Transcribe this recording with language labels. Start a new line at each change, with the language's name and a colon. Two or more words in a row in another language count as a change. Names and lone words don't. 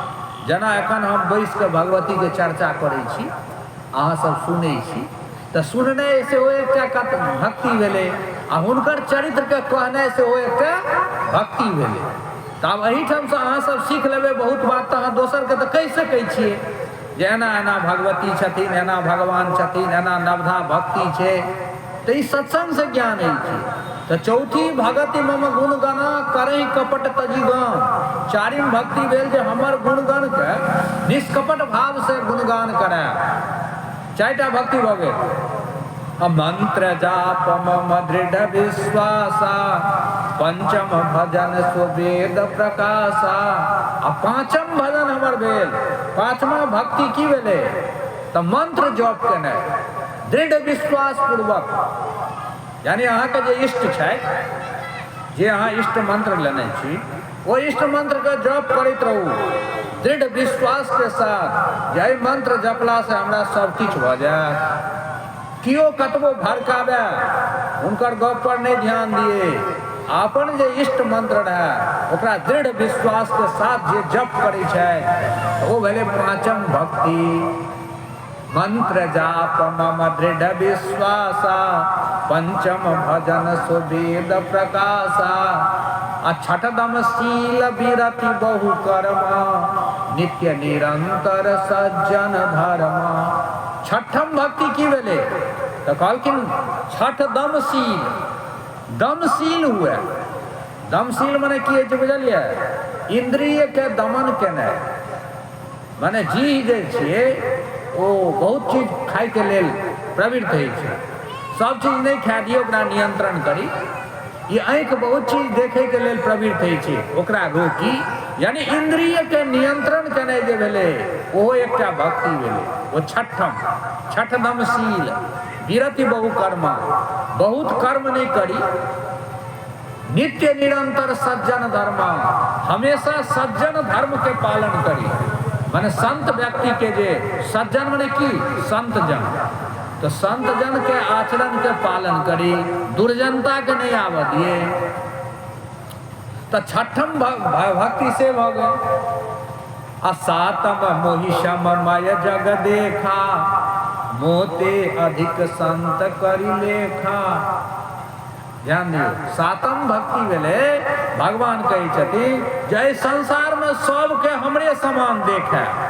Maithili: जेना एखन हम बैस के भगवती के चर्चा करै छी, अहाँ सब सुनै छी, तऽ सुननाइ से ओ एकटा भक्ति भेलै, आ हुनकर चरित्र के कहनाइ से ओ एकटा भक्ति भेलै। तऽ आब एहिठाम से अहाँ सब सीख लेबै बहुत बात, तऽ अहाँ दोसर के तऽ कहि सकै छियै जे एना एना भगवती छथिन, एना भगवान छथिन, एना नवधा भक्ति छै। तऽ ई सत्संग से ज्ञान होइ छै।
Awadhi: तो चौथी भगति मम गुणगण करहि कपट तजिगान।
Maithili: चारिम भक्ति भेल जे हमर गुणगण के निष्कपट भाव से गुणगान करे। चारिटा भक्ति भऽ गेल।
Awadhi: मंत्र जाप मम दृढ़ विश्वासा, पंचम भजन सुवेद प्रकाशा।
Maithili: आ पांचम भजन हमर भेल। पांचवा भक्ति की भेलै तऽ मंत्र जप केने दृढ़ विश्वास पूर्वक। यानी अहाँ के जे इष्ट छै, जे अहाँ इष्ट मंत्र लेने छी, वो इष्ट मंत्र के जप करैत रहू दृढ़ विश्वास के साथ। जे मंत्र जपला से हमरा सब किछु भऽ जायत। कियो कतबो भड़कावे हुनकर गप पर नहीं ध्यान दिए। अपन जे इष्ट मंत्र रहे ओकरा दृढ़ विश्वास के साथ जे जप करै छै वो भेलै पांचम भक्ति।
Awadhi: मंत्र जाप मम दृढ़ विश्वासा, पंचम भजन सुवेद प्रकाशा। आ छठदम शील विरति बहु कर्म, नित्य निरंतर सज्जन धर्म।
Maithili: छठम भक्ति की भेलै तऽ कहलखिन छठ दमशील। दमशील हुए। दमशील मने की है बुझलियै? इंद्रिय के दमन केनाइ। माने जी जे छियै ओ बहुत चीज खाय के लेल प्रवृत्त होइ छै। सब चीज नहीं खा दिए, ओकरा नियंत्रण करी। ये आँखि बहुत चीज देखे के लेल प्रवृत्त होइ छै, ओकरा रोकी। यानी इंद्रिय के नियंत्रण केनाइ जे भेलै ओहो एकटा भक्ति भेलै। वो छठम
Awadhi: छठदमशील विरति बहु कर्म।
Maithili: बहुत कर्म नहीं करी।
Awadhi: नित्य निरंतर सज्जन धर्म।
Maithili: हमेशा सज्जन धर्म के पालन करी। माने संत व्यक्ति के जे सज्जन माने की संत जन, तो संत जन के आचरण के पालन करी, दुर्जनता के नहीं आव दिए। तो छठम भक्ति से भऽ गेल।
Awadhi: आ सातम मोहिशम मय जग देखा, मोते अधिक संत करी लेखा।
Maithili: ध्यान दियो, सातम भक्ति भेलै भगवान कहै छथिन जय संसार में सबके हमरे समान देखे।